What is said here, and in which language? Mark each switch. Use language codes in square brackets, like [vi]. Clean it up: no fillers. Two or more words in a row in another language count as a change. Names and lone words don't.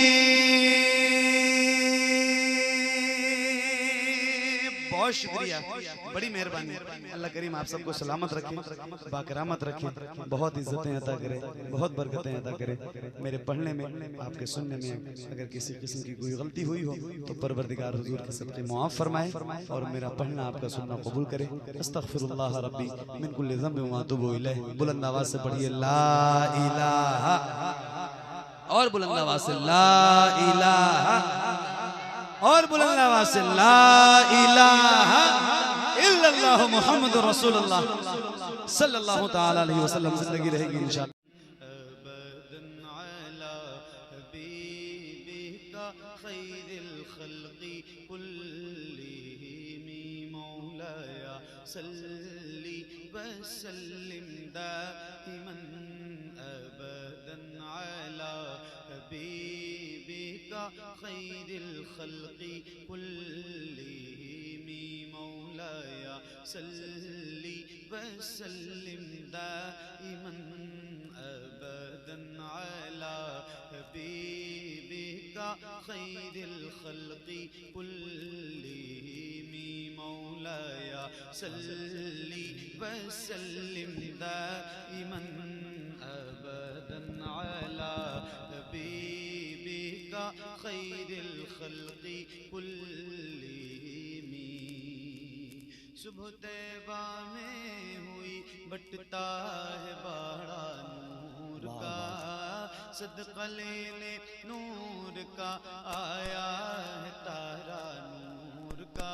[ur] بہت شکریہ، بڑی مہربانی. اللہ کریم آپ سب کو سلامت رکھے، باکرامت رکھے، بہت عزتیں عطا کرے، بہت برکتیں عطا کرے. میرے پڑھنے میں، آپ کے سننے میں اگر کسی قسم کی کوئی غلطی ہوئی ہو تو پروردگار حضور کے صدقے معاف فرمائے اور میرا پڑھنا آپ کا سننا قبول کرے. [ar] أستغفر الله ربي من كل ذنب وأتوب إليه. [ur] بلند آواز سے پڑھیے [ar] لا إله, [ur] اور بلند آواز سے [ar] لا إله, [ur] اور بلند آواز سے [ar] لا إله إلا الله محمد رسول الله صلى الله تعالى عليه وسلم. [ur] زندگی رہے گی ان شاء اللہ. [ar] أبدا على حبيبك خير الخلق كلهم مولاي صل وسلم دائما. أبدا على حبيبك خير الخلق كلهم مولاي صل وسلم دائما. أبدا على حبيبك خير الخلق كلهم مولاي صل وسلم دائما. أبدا على حبيبك خير الخلق كلهم. [ur] صبح طیبہ میں ہوئی بٹتا ہے باڑا نور کا، صدقہ لینے نور کا آیا ہے تارا نور کا.